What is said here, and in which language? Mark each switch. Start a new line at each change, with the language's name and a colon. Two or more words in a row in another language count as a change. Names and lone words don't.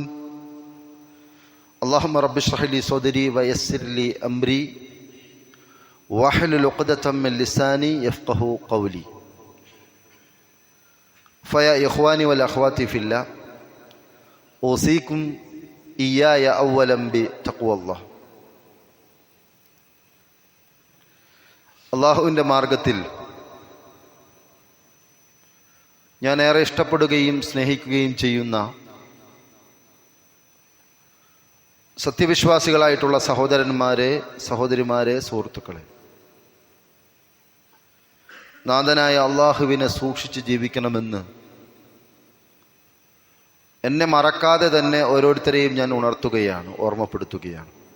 Arabic: اللهم رب اشرح لي صدري ويسر لي أمري واحلل عقدة من لساني يفقهوا قولي. فيا إخواني والأخوات في الله أوصيكم إياي أولا بتقوى الله.
Malayalam: അള്ളാഹുവിൻ്റെ മാർഗത്തിൽ ഞാൻ ഏറെ ഇഷ്ടപ്പെടുകയും സ്നേഹിക്കുകയും ചെയ്യുന്ന സത്യവിശ്വാസികളായിട്ടുള്ള സഹോദരന്മാരെ, സഹോദരിമാരെ, സുഹൃത്തുക്കളെ, നാഥനായ അള്ളാഹുവിനെ സൂക്ഷിച്ച് ജീവിക്കണമെന്ന് എന്നെ മറക്കാതെ തന്നെ ഓരോരുത്തരെയും ഞാൻ ഉണർത്തുകയാണ്, ഓർമ്മപ്പെടുത്തുകയാണ്.